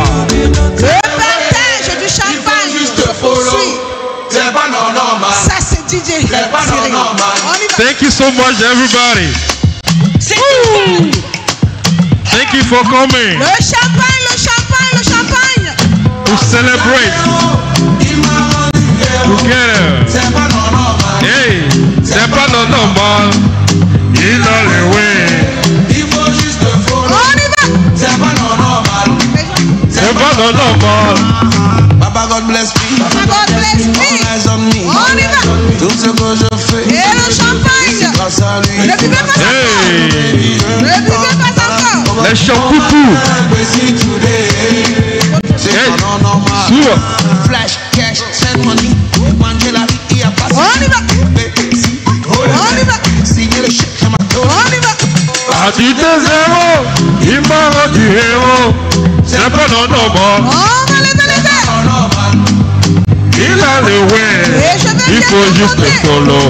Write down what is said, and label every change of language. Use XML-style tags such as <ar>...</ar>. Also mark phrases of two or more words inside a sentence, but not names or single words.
<fr>Le partage du champagne poursuit. Ça c'est DJ Cyril.</fr> <en>Thank you so much, everybody. Woo! Thank you for coming.</en> <fr>Le champagne, le champagne, le champagne.</fr> <en>To celebrate together.</en> <fr>Hey, c'est pas normal. Il a le way. On y va. C'est pas normal.</fr> <en>Papa God bless me. Papa God bless me. All eyes on me.</en> <fr>On y va. Tout ce que je fais. Et le champagne. Grâce à lui. Ne buvez pas encore. Ne buvez pas encore. Les champoupous. Hey,</fr> <en>Flash, cash, send money.</en> <fr>Angela, on y va. On y va. Signer le chèque, on y va. À dit de zéro, il m'a rendu héros. C'est pas normal. On va lever les verres. Il a le way. Il faut juste le follow.</fr>